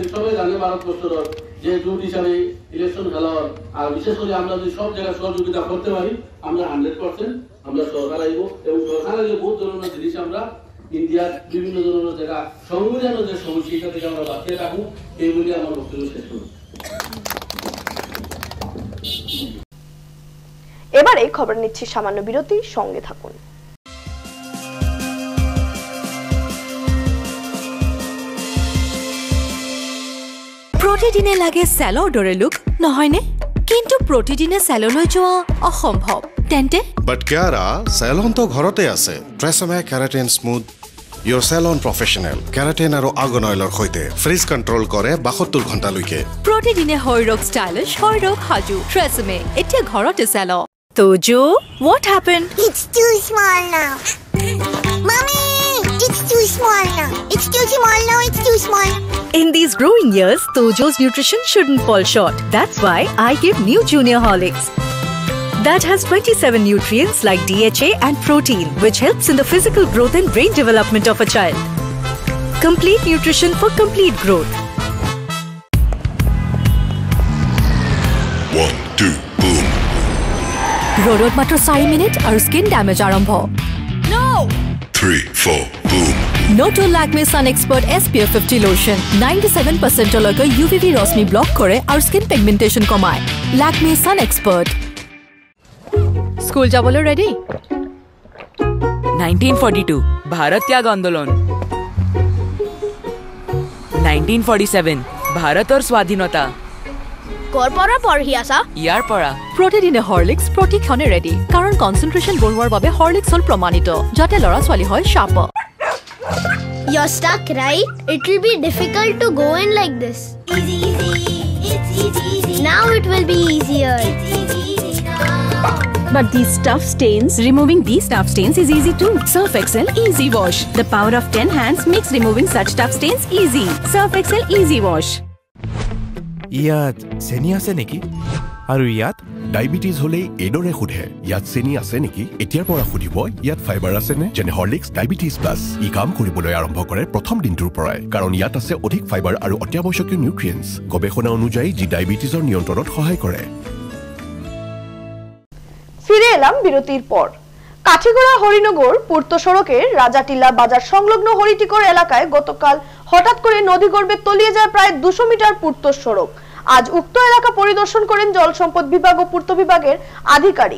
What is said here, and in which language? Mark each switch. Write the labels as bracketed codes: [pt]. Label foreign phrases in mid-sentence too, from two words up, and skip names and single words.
[bn] সবাই জানে ভারতবর্ষের যে জোট হিসাবে ইলেকশন খেলা হয়, আর বিশেষ করে আমরা যদি সব জায়গায় সহযোগিতা করতে পারি আমরা 100% আমরা সরকার আইব, এবং সরকার আইলে বহু ধরনের জিনিস আমরা ইন্ডিয়ার বিভিন্ন ধরনের জায়গা সংবিধানের যে সমস্যা এটা থেকে আমরা বাঁচিয়ে রাখবো, এইগুলি আমার বক্তব্য শেষ করব। এবারে খবর নিচ্ছি সামান্য বিরতি, সঙ্গে থাকুন। [as] প্ৰতিদিনে লাগে চেলনৰ লুক নহয়নে? কিন্তু প্ৰতিদিনে চেলনলৈ যোৱা অসম্ভৱ। তেন্তে বাট কিয়াৰা চেলন তো ঘৰতে আছে। ট্ৰেছমে কেৰাটিন স্মুথ [en] your salon professional keratin [as] আৰু আৰ্গন অইলৰ সৈতে [en] frizz control [as] কৰে 72 ঘণ্টালৈকে। প্ৰতিদিনে শৰীৰক ষ্টাইলিছ, শৰীৰক সাজু। ট্ৰেছমে এতিয়া ঘৰতে চেল। তোজো, [en] what happened? It's too small now. Mommy, it's too small now. It's too small now. It's too small. In these growing years, Tojo's nutrition shouldn't fall short. That's why I give new Junior Horlicks. That has 27 nutrients like DHA and protein, which helps in the physical growth and brain development of a child. Complete nutrition for complete growth. 1, 2, boom. [as] ৰ'দত মাত্ৰ 4 মিনিট আৰু [en] skin damage [as] আৰম্ভ. [en] No! 3, 4, boom. [as] Noto Lakme Sun Expert SPF 50 lotion 97% লয়কে UVB ৰশ্মি ব্লক কৰে আৰু [en] skin pigmentation [as] কমায়। Lakme Sun Expert। স্কুল যাবলৈ ৰেডি? 1942 ভাৰত ত্যাগ আন্দোলন, 1947 ভাৰতৰ স্বাধীনতা। কৰ পৰা পঢ়ি আছা? ইয়াৰ পৰা প্ৰতিদিনে হৰলিক্স প্ৰতিক্ষণে ৰেডি, কাৰণ কনচেন্ট্ৰেশন বঢ়োৱাৰ বাবে হৰলিক্স হল প্ৰমাণিত, যাতে ল'ৰা ছোৱালী হয় শাৰ্প। [en] You're stuck, right? It will be difficult to go in like this. Easy, easy. It's easy, easy. Now it will be easier. It's easy, easy now. But these tough stains, removing these tough stains is easy too. Surf Excel Easy Wash. The power of 10 hands makes removing such tough stains easy. Surf Excel Easy Wash. [as] ইয়াত চেনি আছে নেকি? আৰু ইয়াত ডায়াবেটিস হলে এডৰে সুধে ইয়াত চেনি আছে নেকি? এতিয়াৰ পৰা সুধিব ইয়াত ফাইবাৰ আছে নে? যেনে হৰলিক্স ডায়াবেটিস প্লাস ই কাম কৰিবলৈ আৰম্ভ কৰে প্ৰথম দিনটোৰ পৰাই, কাৰণ ইয়াত আছে অধিক ফাইবাৰ আৰু অত্যাৱশ্যকীয় নিউট্ৰিয়েন্টছ, গৱেষণা অনুযায়ী যি ডায়াবেটিসৰ নিয়ন্ত্ৰণত সহায় কৰে। [bn] ফিরে এলাম বিরতির পর। কাঠিগড়া হরিনগর পূর্ত সড়কের রাজাটিলা বাজার সংলগ্ন হরিটিকর এলাকায় গতকাল হঠাৎ করে নদীগর্ভে তলিয়ে যায় প্রায় 200 মিটার পূর্ত সড়ক। আজ উক্ত এলাকা পরিদর্শন করেন জল সম্পদ বিভাগ ও পূর্ত বিভাগের আধিকারিক।